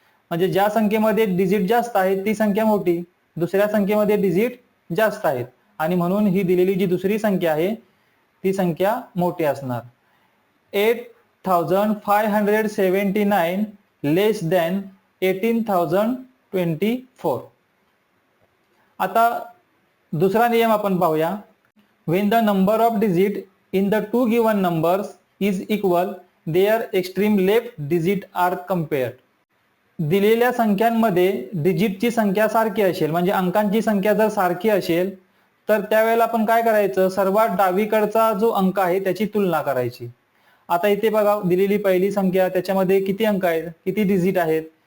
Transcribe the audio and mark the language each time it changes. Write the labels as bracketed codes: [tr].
[mr] म्हणजे ज्या संख्येमध्ये डिजिट जास्त आहे ती संख्या मोठी, दुसऱ्या संख्येमध्ये डिजिट जास्त आहेत आणि म्हणून ही दिलेली जी दुसरी संख्या आहे ती संख्या मोठी असणार. [en] 8579 less than 18024. [mr] आता दुसरा नियम आपण पाहूया. [en] When the number of digit in the two given numbers is equal, their extreme left digit are compared. [mr] दिलेल्या संख्यांमध्ये डिजिटची संख्या सारखी असेल, म्हणजे अंकांची संख्या जर सारखी असेल तर त्यावेळेला आपण काय करायचं? सर्वात डावीकडचा जो अंक आहे त्याची तुलना करायची. आता इथे बघा, दिलेली पहिली संख्या, त्याच्यामध्ये किती अंक आहेत, किती डिजिट आहेत?